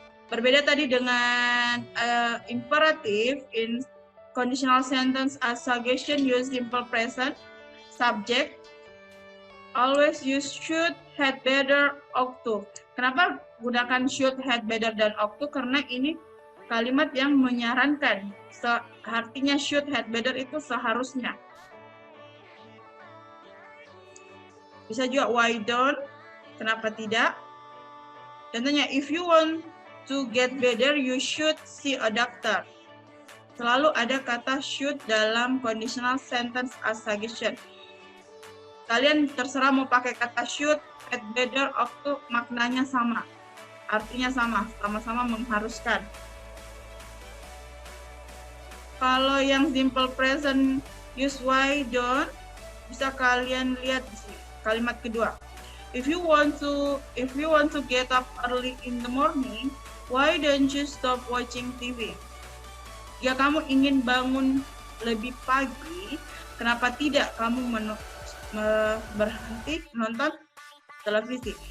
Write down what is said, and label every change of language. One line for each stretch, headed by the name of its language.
Indonesian: Berbeda tadi dengan
English: imperative, in conditional sentence as suggestion use simple present, subject, always use should, had better, ought to.
Indonesian: Kenapa gunakan should, had better, dan ought to? Karena ini kalimat yang menyarankan. Artinya should, had better itu seharusnya. Bisa juga
English: why don't,
Indonesian: kenapa tidak.
English: Contohnya, if you want to get better, you should see a doctor.
Indonesian: Selalu ada kata should dalam conditional sentence as suggestion. Kalian terserah mau pakai kata should, had better, ought to, maknanya sama. Artinya sama, sama-sama mengharuskan. Kalau yang simple present use
English: why don't,
Indonesian: bisa kalian lihat di sini, kalimat kedua.
English: If you want to get up early in the morning, why don't you stop watching TV?
Indonesian: Jika kamu ingin bangun lebih pagi, kenapa tidak kamu berhenti menonton televisi?